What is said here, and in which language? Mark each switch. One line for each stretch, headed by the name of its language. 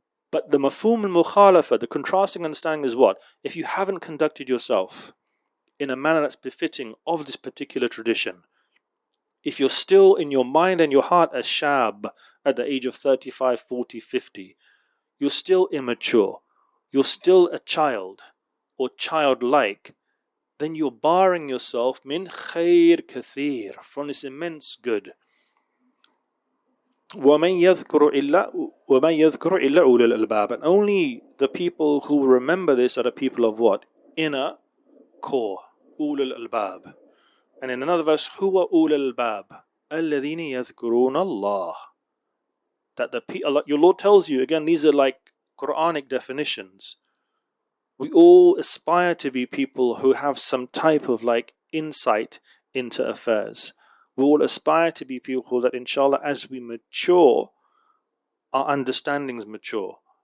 English: But the mafhum al-mukhalafa, the contrasting understanding is what? If you haven't conducted yourself in a manner that's befitting of this particular tradition, if you're still in your mind and your heart as shab at the age of 35, 40, 50, you're still immature, you're still a child or childlike, then you're barring yourself min khair kathir, from this immense good.
Arabic: وَمَنْ يَذْكُرُ إِلَّا أُولِي الْأَلْبَابِ.
English: And only the people who remember this are the people of what? Inner core.
Arabic: أُولِي الْأَلْبَابِ.
English: And in another verse,
Arabic: هُوَ أُولِي الْأَلْبَابِ الَّذِينَ يَذْكُرُونَ اللَّهِ.
English: That your Lord tells you, again, these are like Quranic definitions. We all aspire to be people who have some type of like insight into affairs. We all aspire to be people that, inshallah, as we mature, our understandings mature.